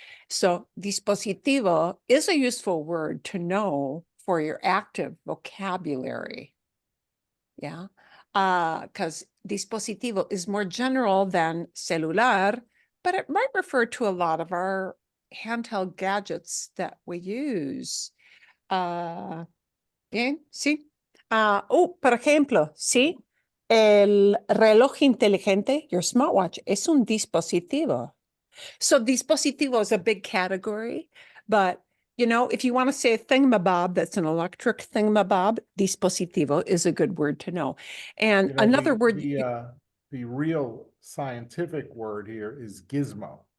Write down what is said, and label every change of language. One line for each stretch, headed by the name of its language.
English: So, dispositivo is a useful word to know for your active vocabulary. Yeah, because dispositivo is more general than celular, but it might refer to a lot of our handheld gadgets that we use.
Spanish: Bien, sí. Por ejemplo, sí, el reloj inteligente,
English: your smartwatch,
Spanish: es un dispositivo.
English: So dispositivo is a big category, but if you want to say a thingamabob that's an electric thingamabob, dispositivo is a good word to know. And another word, the real scientific word here is gizmo.